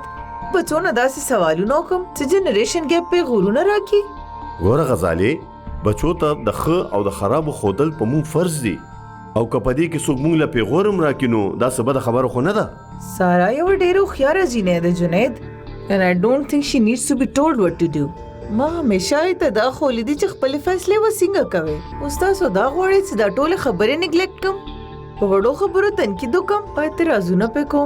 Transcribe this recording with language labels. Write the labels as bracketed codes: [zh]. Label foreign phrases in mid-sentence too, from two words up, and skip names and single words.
[ps] بچو نه داسې سوالونه وکړم چې [en] generation gap [ps] پې غرونه راکړي. ګوره غزالې بچو ته د ښه او د خرابو ښودل په موږ فرض دي او که په دې کې څوک موږ له پیغور هم راکړي نو دا څه بده خبره خو نه ده. سارا یو ډېره هوښیاره جینۍ ده [en] جنید and I don't think she needs to be told what to do. [ps] ما همیشه یې ته دا ښوولي دي چې خپلې فیصلې به څنګه کوې. اوس تاسو دا غواړئ چې دا ټولې خبرې نیګلیکټ کړم، په وړو خبرو تنقید وکړم او اعتراضونه پې کوم.